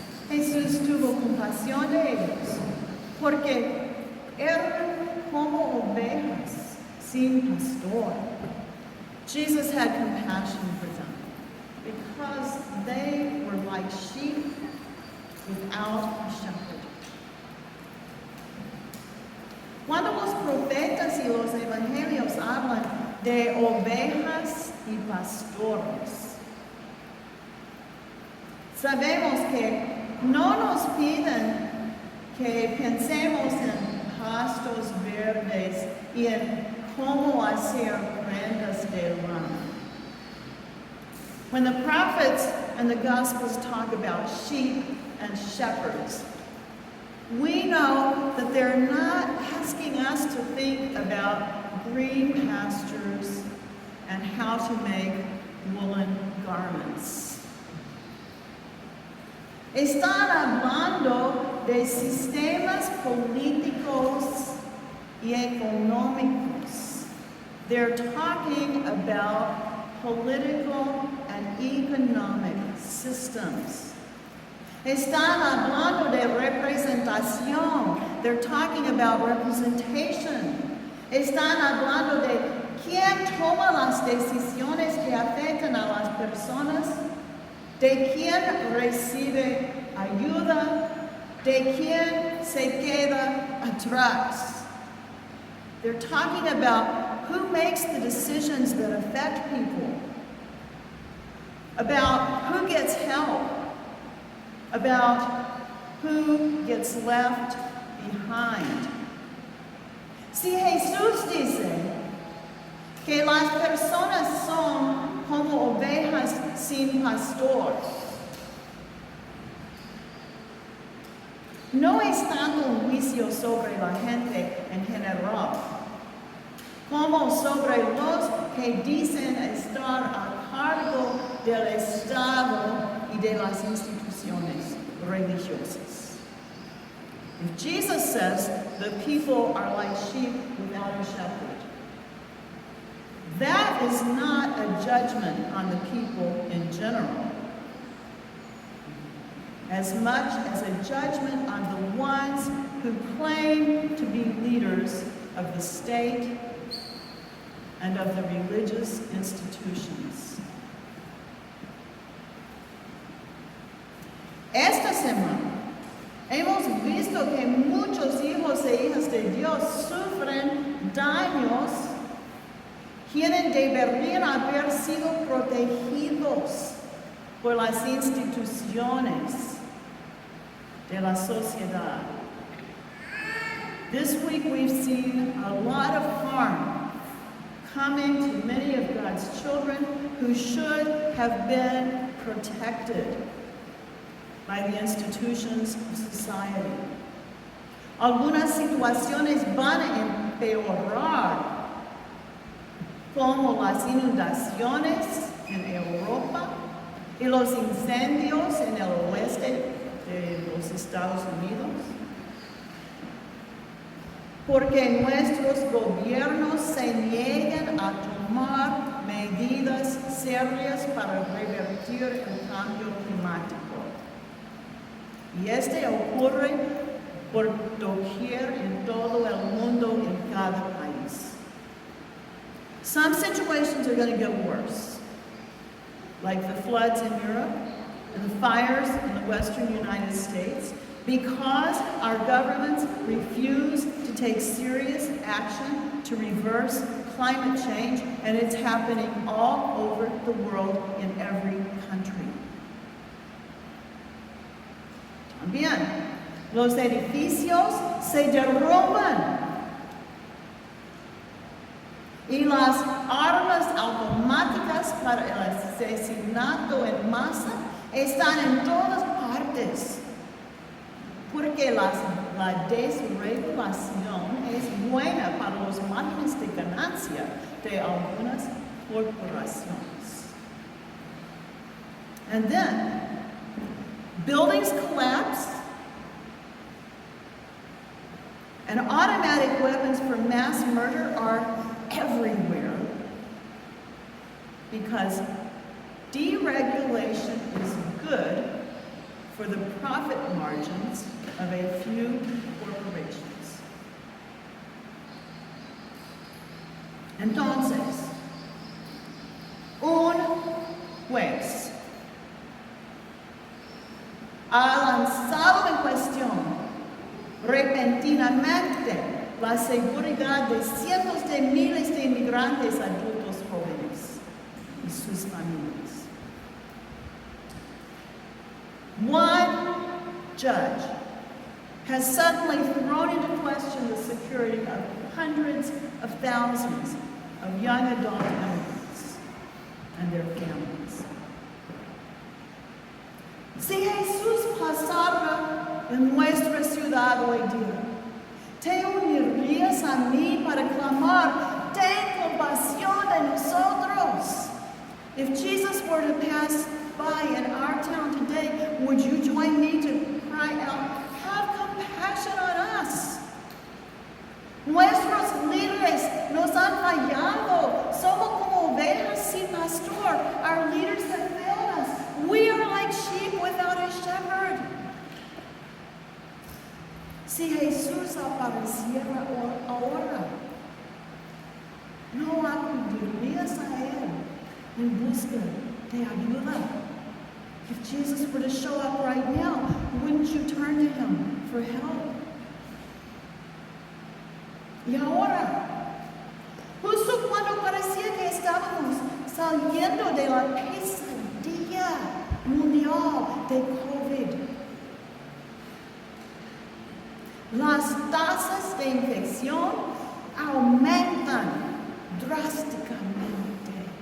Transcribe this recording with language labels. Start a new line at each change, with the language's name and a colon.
Spanish: Jesús tuvo compasión de ellos, porque eran como ovejas sin pastor.
English: Jesus had compassion for them because they were like sheep without a shepherd.
Spanish: Cuando los profetas y los evangelios hablan de ovejas y pastores, sabemos que no nos piden que pensemos en pastos verdes y en cómo hacer prendas de lana.
English: When the prophets and the Gospels talk about sheep and shepherds, we know that they're not asking us to think about green pastures and how to make woolen garments.
Spanish: Están hablando de sistemas políticos y económicos.
English: They're talking about political and economic systems.
Spanish: Están hablando de representación.
English: They're talking about representation.
Spanish: Están hablando de quién toma las decisiones que afectan a las personas, de quién recibe ayuda, de quién se queda atrás.
English: They're talking about who makes the decisions that affect people, about who gets help, about who gets left behind.
Spanish: Si Jesús dice que las personas son como ovejas sin pastor, no es tanto un juicio sobre la gente en general, como sobre los que dicen estar a cargo del Estado y de las instituciones religiosas.
English: If Jesus says the people are like sheep without a shepherd, that is not a judgment on the people in general, as much as a judgment on the ones who claim to be leaders of the state and of the religious institutions.
Spanish: Esta semana hemos visto que muchos hijos e hijas de Dios sufren daños quienes deberían haber sido protegidos por las instituciones de la sociedad.
English: This week we've seen a lot of harm coming to many of God's children who should have been protected by the institutions of society.
Spanish: Algunas situaciones van a empeorar, como las inundaciones en Europa y los incendios en el oeste de los Estados Unidos, porque nuestros gobiernos se niegan a tomar medidas serias para revertir el cambio climático. Y este ocurre por doquier en todo el mundo, en cada país.
English: Some situations are going to get worse, like the floods in Europe and the fires in the western United States, because our governments refuse to take serious action to reverse climate change, and it's happening all over the world in every country.
Spanish: También, los edificios se derrumban y las armas automáticas para el asesinato en masa están en todas partes, porque la desregulación es buena para los márgenes de ganancia de algunas corporaciones.
English: And then, buildings collapse, and automatic weapons for mass murder are everywhere because deregulation is good for the profit margins of a few corporations.
Spanish: Entonces, un juez ha lanzado en cuestión repentinamente la seguridad de cientos de miles de inmigrantes adultos jóvenes y sus familias.
English: One judge has suddenly thrown into question the security of hundreds of thousands of young adult immigrants and their families.
Spanish: Si Jesús pasara en nuestra ciudad hoy día, ¿te unirías a mí para clamar, ten compasión de nosotros?
English: If Jesus were to pass by in our town today, would you join me to cry out, have compassion on us?
Spanish: Nuestros líderes nos han fallado. Somos como ovejas sin pastor.
English: Our leaders have failed us. We are like sheep without a shepherd.
Spanish: Si Jesús apareciera ahora, ¿no acudirías a Él en busca de ayuda?
English: If Jesus were to show up right now, wouldn't you turn to Him for help?
Spanish: Y ahora, justo cuando parecía que estábamos saliendo de la pesadilla mundial de COVID, las tasas de infección aumentan drásticamente